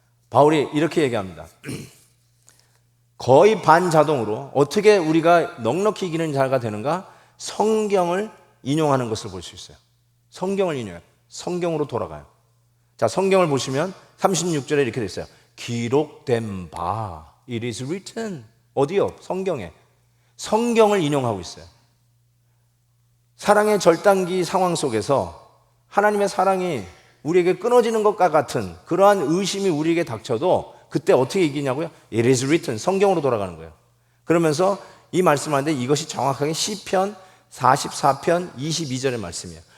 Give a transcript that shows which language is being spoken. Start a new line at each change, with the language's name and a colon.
Korean: 바울이 이렇게 얘기합니다. 거의 반자동으로 어떻게 우리가 넉넉히 이기는 자가 되는가? 성경을 인용하는 것을 볼 수 있어요. 성경을 인용해요. 성경으로 돌아가요. 자, 성경을 보시면 36절에 이렇게 돼 있어요. 기록된 바,
English: it is written.
Korean: 어디요? 성경에. 성경을 인용하고 있어요. 사랑의 절단기 상황 속에서 하나님의 사랑이 우리에게 끊어지는 것과 같은 그러한 의심이 우리에게 닥쳐도 그때 어떻게 이기냐고요?
English: It is written.
Korean: 성경으로 돌아가는 거예요. 그러면서 이 말씀하는데 이것이 정확하게 시편 44편 22절의 말씀이에요.